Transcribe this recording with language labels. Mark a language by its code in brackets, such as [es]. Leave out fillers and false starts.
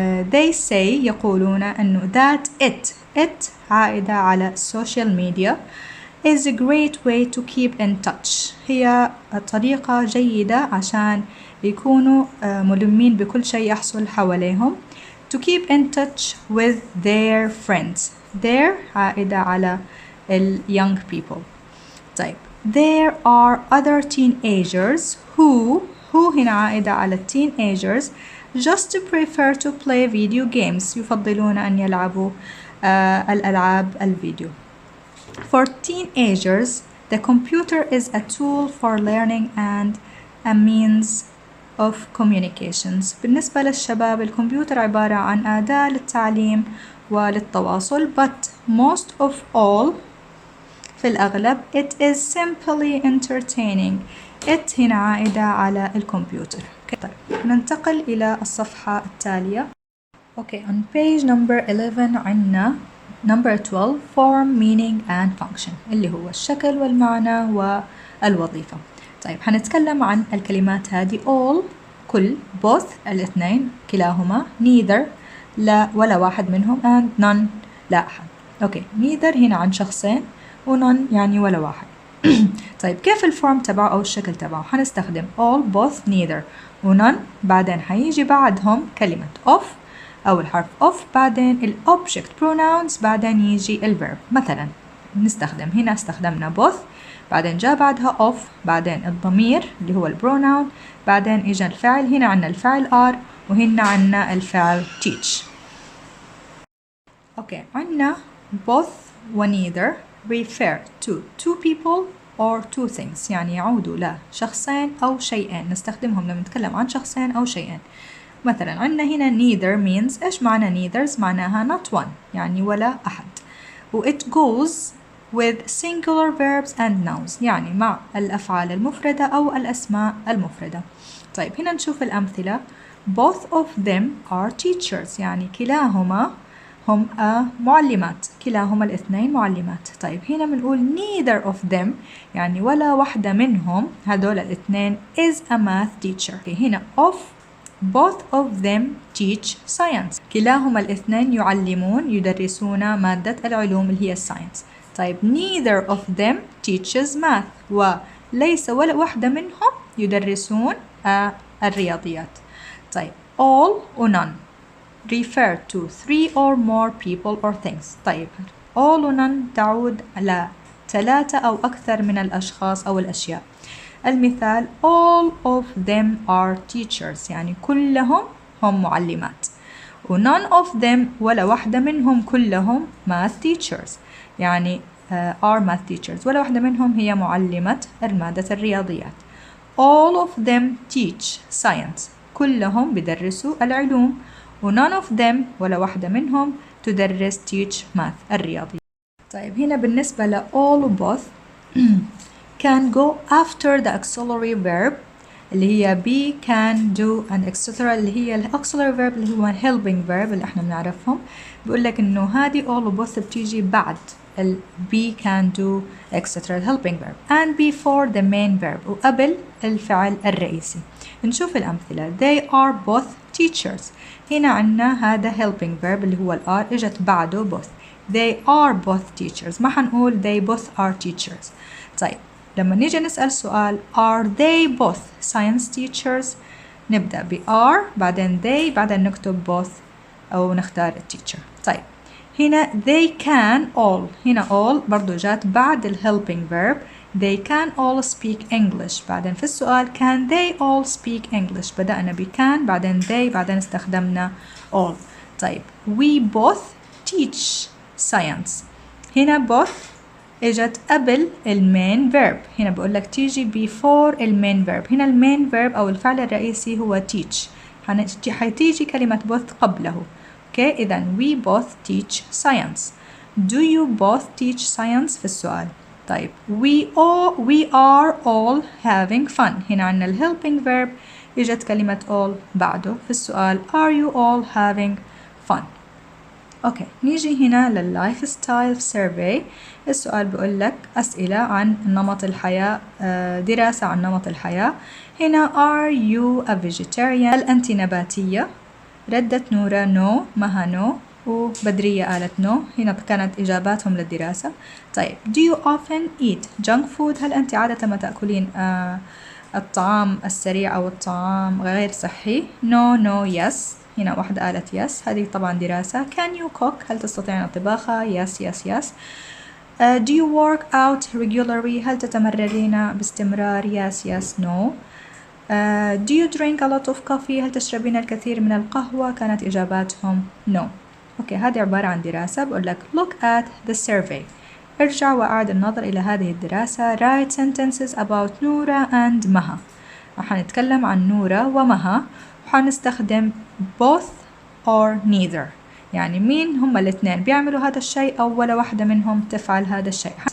[en] they say [ar] يقولون أنه [en] that it [ar] عائدة على السوشيال ميديا [en] is a great way to keep in touch. [ar] هي طريقة جيدة عشان يكونوا ملمين بكل شيء يحصل حواليهم. [en] to keep in touch with their friends. their [ar] عائدة على ال [en] young people. طيب there are other teenagers who [ar] هنا عائدة على [en] teenagers just prefer to play video games. [ar] يفضلون أن يلعبوا الألعاب الفيديو. [en] For teenagers the computer is a tool for learning and a means of communications. [ar] بالنسبة للشباب الكمبيوتر عبارة عن أداة للتعليم وللتواصل. [en] but most of all [ar] في الأغلب [en] it is simply entertaining. [ar] it هنا عائدة على الكمبيوتر. طيب ننتقل إلى الصفحة التالية. [en] on page number 11 عندنا number 12 form, meaning and function [ar] اللي هو الشكل والمعنى والوظيفة. طيب هنتكلم عن الكلمات هذه all كل both الاثنين كلاهما neither لا ولا واحد منهم and none لا أحد. neither هنا عن شخصين و none يعني ولا واحد. طيب كيف الفورم تبعه أو الشكل تبعه؟ هنستخدم all both neither و none، بعدين حيجي بعدهم كلمة of أو الحرف of، بعدين ال object pronouns، بعدين يجي ال verb. مثلا نستخدم هنا استخدمنا both، بعدين جاء بعدها of، بعدين الضمير اللي هو ال pronoun، بعدين إجا الفعل. هنا عنا الفعل are وهنا عنا الفعل teach. [en] عنا both و neither refer to two people or two things، [ar] يعني يعودوا لشخصين أو شيئين، نستخدمهم لما نتكلم عن شخصين أو شيئين. مثلا عندنا هنا neither means، إيش معنى neithers؟ معناها not one، يعني ولا أحد. و [en] it goes with singular verbs and nouns، [ar] يعني مع الأفعال المفردة أو الأسماء المفردة. طيب هنا نشوف الأمثلة. [en] both of them are teachers، [ar] يعني كلاهما هم معلمات، كلاهما الاثنين معلمات. طيب هنا بنقول [en] neither of them، [ar] يعني ولا واحدة منهم هذول الاثنين [en] is a math teacher. [ar] هنا of [en] both of them teach science، [ar] كلاهما الاثنين يعلمون يدرسون مادة العلوم اللي هي الساينس. طيب [en] neither of them teaches math، [ar] وليس ولا واحدة منهم يدرسون الرياضيات. [en] طيب all و none refer to three or more people or things. [ar] طيب all و none تعود على ثلاثة أو أكثر من الأشخاص أو الأشياء. المثال [en] all of them are teachers، [ar] يعني كلهم هم معلمات. و [en] none of them [ar] ولا واحدة منهم كلهم math teachers، يعني [en] are math teachers، [ar] ولا واحدة منهم هي معلمة مادة الرياضيات. [en] all of them teach science، [ar] كلهم بدرسوا العلوم. و [en] none of them [ar] ولا واحدة منهم تدرس [en] teach math [ar] الرياضيات. طيب هنا بالنسبة ل [en] all و both can go after the auxiliary verb اللي هي be, can, do and etc. [ar] اللي هي ال auxiliary verb اللي هو helping verb اللي احنا بنعرفهم. بيقول لك انه هذه all و both بتيجي بعد ال be, can, do etc. [en] helping verb and before the main verb، [ar] وقبل الفعل الرئيسي. نشوف الأمثلة. [en] they are both teachers، [ar] هنا عنا هذا helping verb اللي هو ال are اجت بعده both. [en] they are both teachers، [ar] ما حنقول [en] they both are teachers. [ar] طيب لما نيجي نسأل سؤال [en] are they both science teachers، [ar] نبدأ ب are بعدين they بعدين نكتب both أو نختار teacher. طيب هنا [en] they can all، [ar] هنا all برضو جات بعد ال helping verb. [en] they can all speak English، [ar] بعدين في السؤال [en] can they all speak English، [ar] بدأنا ب [en] can بعدين they [ar] بعدين استخدمنا [en] all. [ar] طيب [en] we both teach science، [ar] هنا both اجت قبل المين فيرب، هنا بقول لك تيجي before المين فيرب. هنا المين فيرب او الفعل الرئيسي هو teach، حتيجي كلمة both قبله. [en] Okay اذا we both teach science. do you both teach science [ar] في السؤال. [en] طيب we are all having fun، هنا عندنا ال helping verb اجت كلمة all بعده في السؤال are you all having fun. [ar] اوكي نيجي هنا لللايف ستايل سيرفي. السؤال بيقول لك أسئلة عن نمط الحياة، دراسة عن نمط الحياة. هنا [en] are you a vegetarian، [ar] هل أنت نباتية؟ ردت نورة no، مها no، وبدرية قالت no. هنا كانت إجاباتهم للدراسة. طيب [en] do you often eat junk food، [ar] هل أنت عادة ما تأكلين الطعام السريع أو الطعام غير صحي؟ no yes. هنا واحدة قالت yes، هذه طبعا دراسة. [en] can you cook، [ar] هل تستطيعين الطباخة؟ yes. [en] do you work out regularly، [ar] هل تتمرنين باستمرار؟ yes no. [en] do you drink a lot of coffee، [ar] هل تشربين الكثير من القهوة؟ كانت إجاباتهم no. أوكي هذه عبارة عن دراسة. بقول لك [en] look at the survey، [ar] ارجع وأعد النظر إلى هذه الدراسة. [en] write sentences about [ar] نورة and مها، راح نتكلم عن نورة ومها وحنستخدم both or neither، يعني مين هم الاثنين بيعملوا هذا الشيء أو ولا واحدة منهم تفعل هذا الشيء.